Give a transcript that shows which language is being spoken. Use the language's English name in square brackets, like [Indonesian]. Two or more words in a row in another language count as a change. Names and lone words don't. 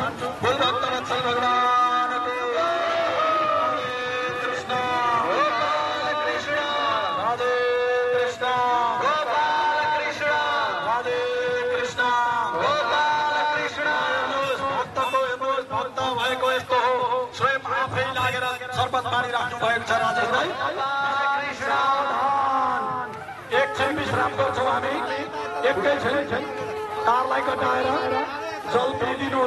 [Nepali] बोल भक्तवत्सल भगवानको कृष्ण कृष्ण राधे कृष्ण गोपाल कृष्ण राधे कृष्ण गोपाल कृष्ण। भक्तको हेर्नुहोस्, भक्त भएको यस्तो हो, स्वयं आफै लागेर शरबत पानी राख्नु भएको छ राजेशलाई। एकछिन विश्राम गर्छौँ हामी, एकैछिन तारलाई कटाएर जल पिइदिनु होला।